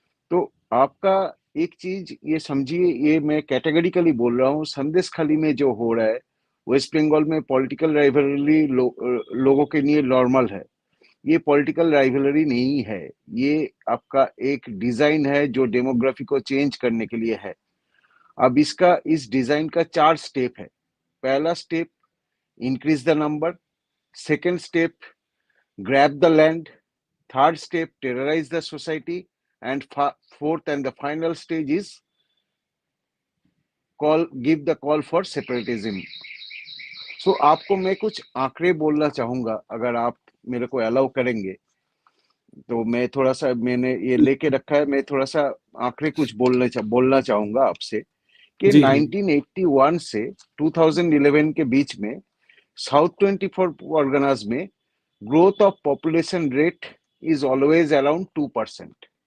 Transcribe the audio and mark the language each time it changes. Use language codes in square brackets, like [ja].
[hi] तो आपका एक चीज ये समझिए, ये मैं कैटेगरिकली बोल रहा हूँ, संदेश खाली में जो हो रहा है वेस्ट बंगाल में पॉलिटिकल राइवलरी लोगों के लिए नॉर्मल है। ये पॉलिटिकल राइवलरी नहीं है, ये आपका एक डिजाइन है जो डेमोग्राफी को चेंज करने के लिए है। अब इसका इस डिजाइन का 4 स्टेप है। पहला step, [en] Increase the number. Second step, grab the land. Third step, terrorize the society. And fourth and the final stage is give the call for separatism. So [hi] आपको मैं कुछ आंकड़े बोलना चाहूंगा, अगर आप मेरे को अलाउ करेंगे तो मैं थोड़ा सा, मैंने ये लेके रखा है, मैं थोड़ा सा आंकड़े कुछ बोलना चाहूंगा आपसे कि जी, जी। 1981 से 2011 के बीच में साउथ 24 परगनास में [en] growth of population rate is always around [hi] 2%।